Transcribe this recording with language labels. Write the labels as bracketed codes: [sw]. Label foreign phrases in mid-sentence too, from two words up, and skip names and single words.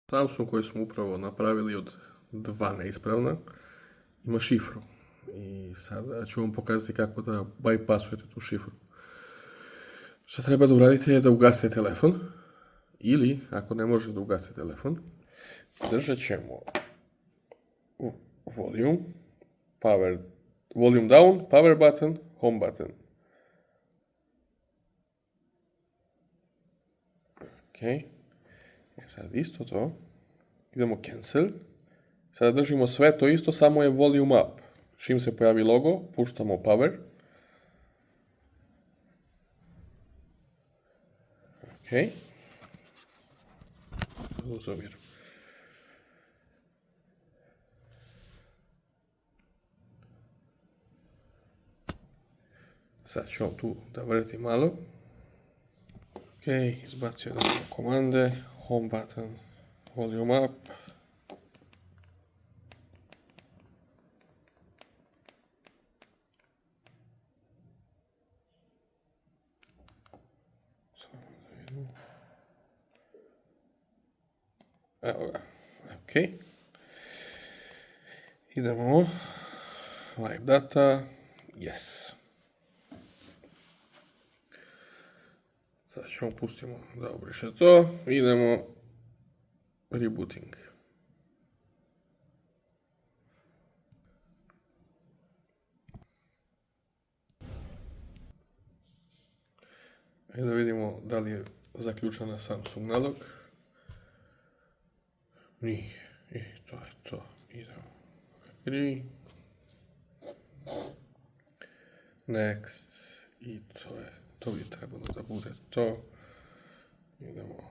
[sr] Samsung koji smo upravo napravili od 2 neispravna ima šifru. I sada ću vam pokazati kako da bypassujete tu šifru. Što treba da uradite je da ugasite telefon, ili ako ne možete da ugasite telefon, držat ćemo [en] volume down, power button, home button. [sr] Ok. Sad isto to. Idemo cancel. Sada držimo sve to isto, samo je [en] volume up. [sr] Čim se pojavi logo, puštamo power. Ok. Zoomiram. Sad ću vam tu da vrti malo. Ok, izbacio da komande, [en] home button, volume up. [sr] Evo ga, ok. Idemo, [en] wipe data, yes. [sr] Sad ćemo pustimo da obriše to, idemo rebooting. Ajde da vidimo da li je zaključena Samsung nalog. Nije. I to je to. Idemo. [en] Agree. Next. [sr] I to je. To bi trebalo da bude to. Idemo.